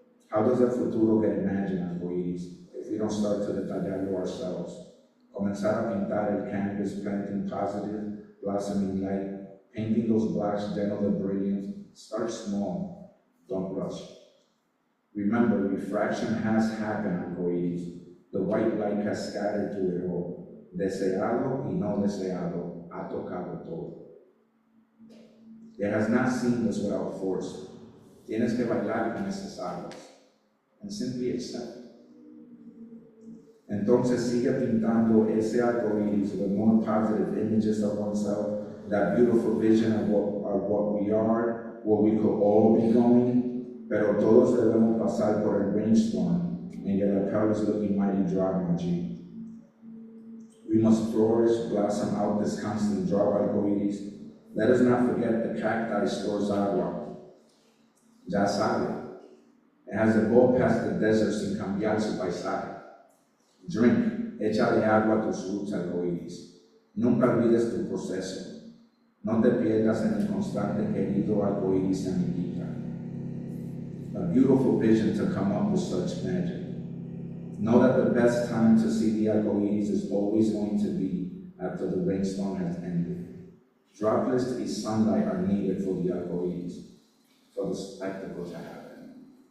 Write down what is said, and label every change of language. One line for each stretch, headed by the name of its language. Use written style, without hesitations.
English: How does
Spanish: el futuro
English: get imagined, arcoíris, if we don't start to
Spanish: detallarlo
English: ourselves?
Spanish: Comenzar a pintar el canvas,
English: planting positive, blossoming light, Painting those blacks gentle and brilliant. Start small, don't rush. Remember, refraction has happened, arcoíris. The white light has scattered through it all.
Spanish: Deseado y no deseado, ha tocado todo.
English: It has not seemed us without force.
Spanish: Tienes que bailar con esas aguas.
English: And simply accept.
Spanish: Entonces sigue pintando ese arcoíris
English: with more positive images of oneself, that beautiful vision of what we are, where we could all be going,
Spanish: pero todos debemos pasar por el
English: rainstorm, and yet our power is looking mighty dry, my G. We must flourish, blossom out this constant drought, arcoíris. Let us not forget the cacti stores agua.
Spanish: Ya sabe.
English: It has evolved past the desert
Spanish: sin cambiar su paisaje.
English: Drink,
Spanish: échale agua a tus
English: roots, arcoíris.
Spanish: Nunca olvides tu proceso. No te pierdas en el constante querido arcoíris amiguita.
English: A beautiful vision to come up with such magic. Know that the best time to see the arcoíris is always going to be after the rainstorm has ended. Droplets of sunlight are needed for the arcoíris, for the spectacle to happen.